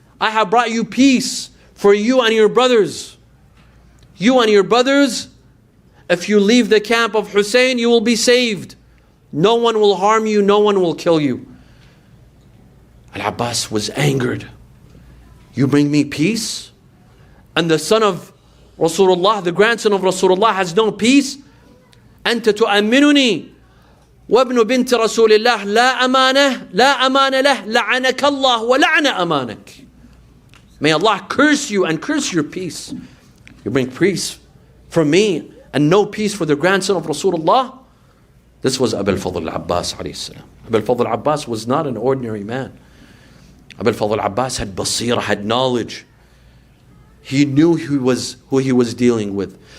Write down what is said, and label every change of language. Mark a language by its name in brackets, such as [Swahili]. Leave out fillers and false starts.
[English] I have brought you peace for you and your brothers. You and your brothers, if you leave the camp of Hussein, you will be saved. No one will harm you, no one will kill you. Al-Abbas was angered. You bring me peace? And the son of Rasulullah, the grandson of Rasulullah has no peace? [Arabic] أنت تؤمنني وابن بنت رسول الله لا أمانة لا أمان له لعنك الله ولعن أمانك. [English] May Allah curse you and curse your peace. You bring peace for me and no peace for the grandson of Rasulullah. This was Abul Fadl al-Abbas alayhi salam. Abul Fadl al-Abbas was not an ordinary man. Abul Fadl al-Abbas had basira, had knowledge. He knew who he was dealing with.